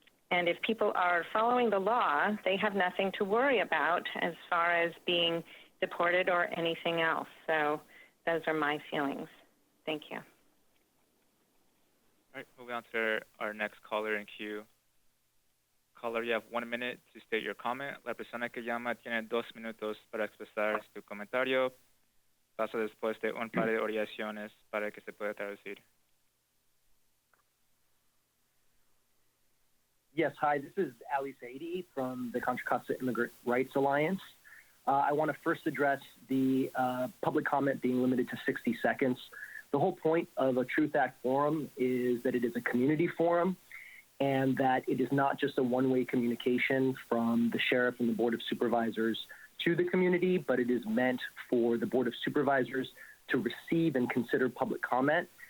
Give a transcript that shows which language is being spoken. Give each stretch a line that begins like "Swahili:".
English: And if people are following the law, they have nothing to worry about as far as being deported or anything else. So those are my feelings. Thank you. All right, moving on to our next caller in queue. Caller, you have 1 minute to state your comment.
Spanish: La persona que llama tiene 2 minutos para expresar su comentario. Pasa después de un par de oraciones para que se pueda traducir.
English: Yes, hi, this is Ali Saidi from the Contra Costa Immigrant Rights Alliance. I want to first address the public comment being limited to 60 seconds. The whole point of a Truth Act forum is that it is a community forum and that it is not just a one-way communication from the sheriff and the Board of Supervisors to the community, but it is meant for the Board of Supervisors to receive and consider public comment.